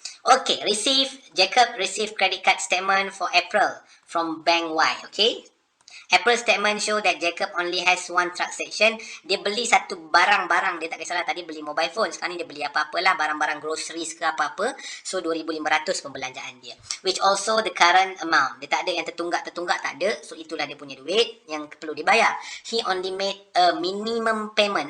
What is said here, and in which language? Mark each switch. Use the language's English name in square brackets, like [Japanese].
[English] Okey, Jacob receive credit card statement for April from Bank Y. Okay, April statement show that Jacob only has one transaction. [Malay] Dia beli satu barang-barang. Dia tak kisahlah tadi beli mobile phone. Sekarang ni dia beli apa-apalah. Barang-barang groceries ke apa-apa. So, RM2,500 pembelanjaan dia. [English] Which also the current amount. [Malay] Dia tak ada yang tertunggak-tertunggak. Tak ada. So, itulah dia punya duit yang perlu dibayar. [English] He only made a minimum payment.